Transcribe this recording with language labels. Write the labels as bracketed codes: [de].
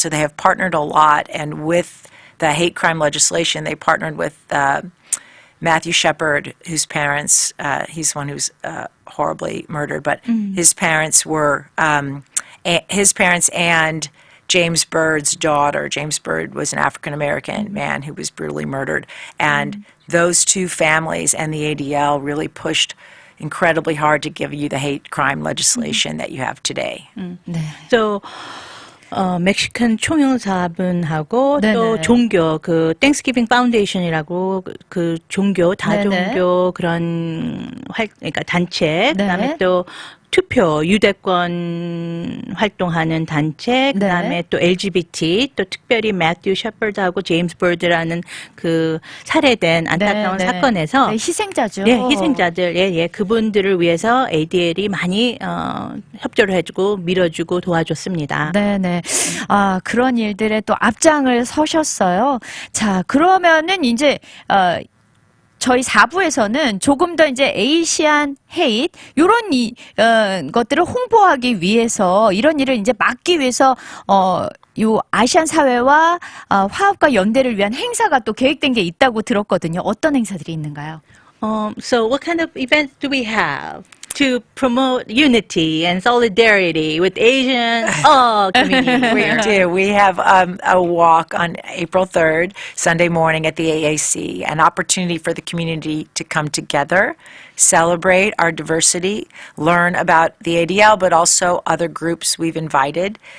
[en] So they have partnered a lot, and with the hate crime legislation, they partnered with Matthew Shepard, whose parents, he's one who's horribly murdered, but his parents were, his parents and James Byrd's daughter. James Byrd was an African-American man who was brutally murdered. And those two families and the ADL really pushed incredibly hard to give you the hate crime legislation that you have today. [ko] So, 멕시칸 총영사분하고 네네. 또 종교, 그, 땡스기빙 파운데이션이라고 그 종교, 다종교 그런 그러니까 단체, 그 다음에 네. 또 투표, 유대권 활동하는 단체, 그 다음에 또 LGBT, 또 특별히 매튜 셰퍼드하고 제임스 버드라는 그 살해된 안타까운 네, 네. 사건에서 네, 희생자죠. 네, 희생자들, 예, 그분들을 위해서 ADL이 많이 협조를 해주고 밀어주고 도와줬습니다. 네네. 아, 그런 일들에 또 앞장을 서셨어요. 자, 그러면은 이제, 저희 4부에서는 조금 더 이제 에이시안 헤이트, 요런 것들을 홍보하기 위해서, 이런 일을 이제 막기 위해서, 요 아시안 사회와 화합과 연대를 위한 행사가 또 계획된 게 있다고 들었거든요. 어떤 행사들이 있는가요? [en] So what kind of events do we have to promote unity and solidarity with Asian community? We do. We have a walk on April 3rd, Sunday morning at the AAC, an opportunity for the community to come together, celebrate our diversity, learn about the ADL, but also other groups we've invited.